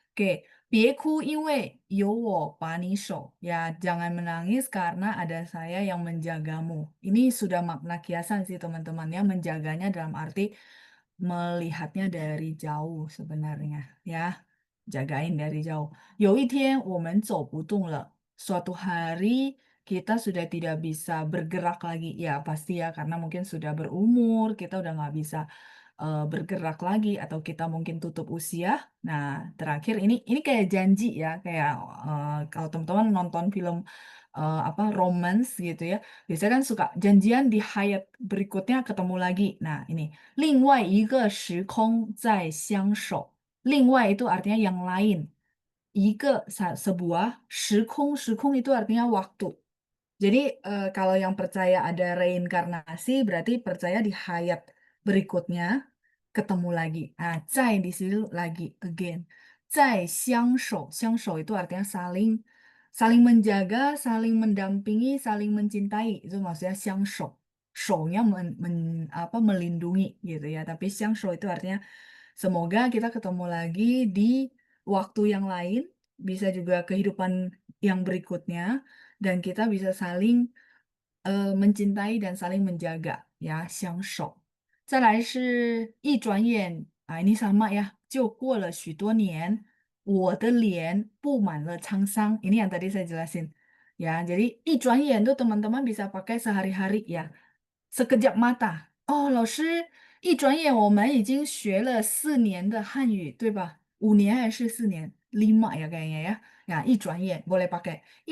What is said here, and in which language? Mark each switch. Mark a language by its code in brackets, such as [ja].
[zh] Oke, 别哭，因为有我把你守. [id] Ya, jangan menangis karena ada saya yang menjagamu. Ini sudah makna kiasan sih teman-teman ya, menjaganya dalam arti melihatnya dari jauh sebenarnya ya. Jagain dari jauh. [zh] 有一天我们走不动了. [id] Suatu hari kita sudah tidak bisa bergerak lagi. Ya pasti ya karena mungkin sudah berumur, kita udah nggak bisa bergerak lagi atau kita mungkin tutup usia. Nah, terakhir ini kayak janji ya, kayak kalau teman-teman nonton film apa romance gitu ya, biasanya kan suka janjian di hayat berikutnya ketemu lagi. [zh] Nah, ini 另外一个时空再相守. [id] 另外 itu artinya yang lain. 一个 sebuah, 时空 itu artinya waktu. Jadi kalau yang percaya ada reinkarnasi berarti percaya di hayat berikutnya ketemu lagi. Nah, 在 di sini lagi again. 在相守 itu artinya saling saling menjaga, saling mendampingi, saling mencintai. Itu maksudnya 相守. 守nya apa, melindungi gitu ya. Tapi 相守 itu artinya semoga kita ketemu lagi di waktu yang lain, bisa juga kehidupan yang berikutnya, dan kita bisa saling mencintai dan saling menjaga ya, 相守. [zh] 再来是一转眼, [id] ini sama ya, [zh] 就过了许多年, 我的脸布满了沧桑. [id] Ini yang tadi saya jelasin. Ya, jadi 一转眼 tuh teman-teman bisa pakai sehari-hari ya. Sekejap mata. [zh] Oh, 老师，一转眼我们已经学了4年的汉语，对吧？ 5年还是4年？ [id] 5 ya kayaknya ya. Ya, 一转眼 boleh pakai.